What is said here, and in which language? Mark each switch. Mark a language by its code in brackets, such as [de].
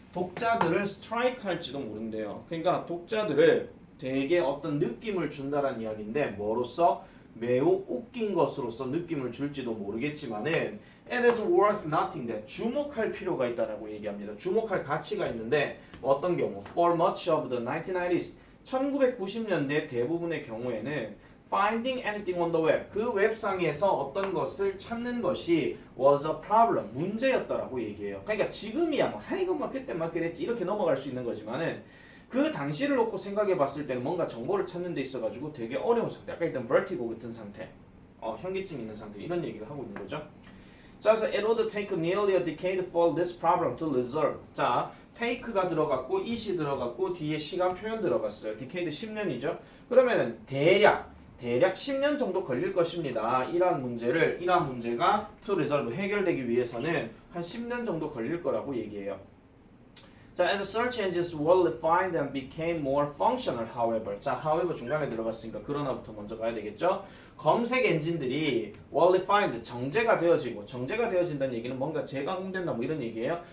[ko] 독자들을 스트라이크 할지도 모른대요. 그러니까 독자들을 되게 어떤 느낌을 준다라는 이야기인데 뭐로써? 매우 웃긴 것으로서 느낌을 줄지도 모르겠지만은 [en] it is worth nothing [ko] 돼. 주목할 필요가 있다라고 얘기합니다. 주목할 가치가 있는데 어떤 경우? [en] For much of the 1990s [ko] 1990년대 대부분의 경우에는 [en] finding anything on the web [ko] 그 웹상에서 어떤 것을 찾는 것이 [en] was a problem [ko] 문제였다라고 얘기해요. 그러니까 지금이야 뭐 이것만 그때만 그랬지 이렇게 넘어갈 수 있는 거지만은 그 당시를 놓고 생각해 봤을 때는 뭔가 정보를 찾는 데 있어 가지고 되게 어려운 상태. 아까 일단 vertigo 같은 상태. 현기증 있는 상태 이런 얘기를 하고 있는 거죠. [en] 자, 그래서 it would take nearly a decade for this problem to resolve. [ko] 자, take가 들어갔고 it이 들어갔고 뒤에 시간 표현 들어갔어요. decade 10년이죠. 그러면은 대략 10년 정도 걸릴 것입니다. 이러한 문제가 [en] to resolve [ko] 해결되기 위해서는 한 10년 정도 걸릴 거라고 얘기해요. [en] 자, as search engines were refined and became more functional, however. [ko] 자, however 중간에 들어갔으니까 그러나부터 먼저 가야 되겠죠. 검색 엔진들이 [en] were refined, [ko] 정제가 되어진다는 얘기는 뭔가 재가공된다 뭐 이런 얘기예요.